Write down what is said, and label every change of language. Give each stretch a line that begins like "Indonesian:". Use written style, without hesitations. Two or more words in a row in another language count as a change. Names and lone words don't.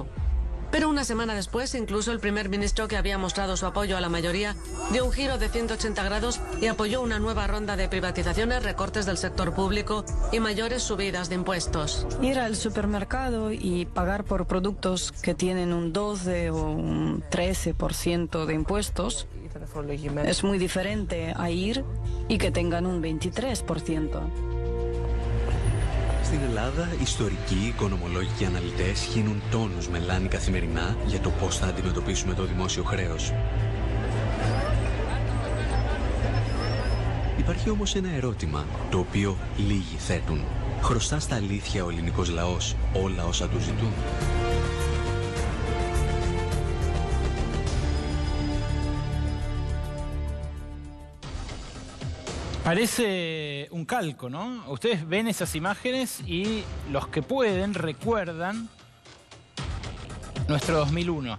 Spanish: Pero una semana después, incluso el primer ministro, que había mostrado su apoyo a la mayoría, dio un giro de 180 grados y apoyó una nueva ronda de privatizaciones, recortes del sector público y mayores subidas de impuestos. Ir al supermercado y pagar por productos que tienen un 12 o un 13% de impuestos es muy diferente a ir y que tengan un 23%.
Greek: Στην Ελλάδα, ιστορικοί, οικονομολόγοι και αναλυτές χύνουν τόνους μελάνι καθημερινά για το πώς θα αντιμετωπίσουμε το δημόσιο χρέος. Υπάρχει όμως ένα ερώτημα, το οποίο λίγοι θέτουν. Χρωστά στα αλήθεια ο ελληνικός λαός όλα όσα του ζητούν?
Spanish: Parece un calco, ¿no? Ustedes ven esas imágenes y los que pueden recuerdan nuestro 2001.